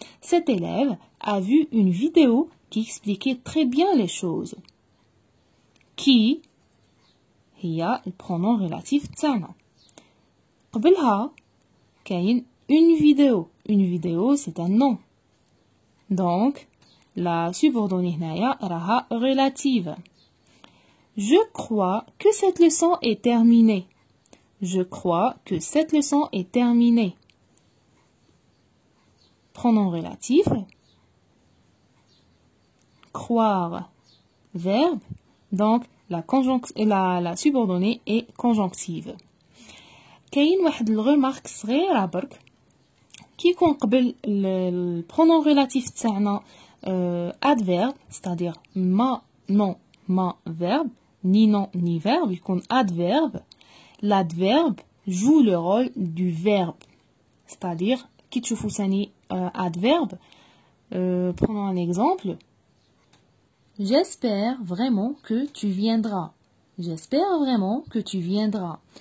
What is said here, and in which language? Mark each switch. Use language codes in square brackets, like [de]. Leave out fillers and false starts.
[fr] Cet élève a vu une vidéo qui expliquait très bien les choses. Qui [ar] هي البرونون ريلاتيف تاعنا. قبلها كاين [fr] une vidéo. Une vidéo c'est un nom. Donc la subordonnée [ar] هنايا راها [fr] relative. Je crois que cette leçon est terminée. Je crois que cette leçon est terminée. Pronom relatif. Croire, verbe. Donc, la subordonnée est conjonctive. [ar] كاين واحد الرمارك صغيرة برك كي يكون قبل البرونون ريلاتيف تاعنا [fr] adverbe, c'est-à-dire ma, non, ma, verbe, ni non, ni verbe, [ar] يكون adverbe. [fr] L'adverbe joue le rôle du verbe. C'est-à-dire, [ar] كي تشوفوا ثاني [fr] adverbe, prenons un exemple. J'espère vraiment que tu viendras. J'espère vraiment que tu viendras.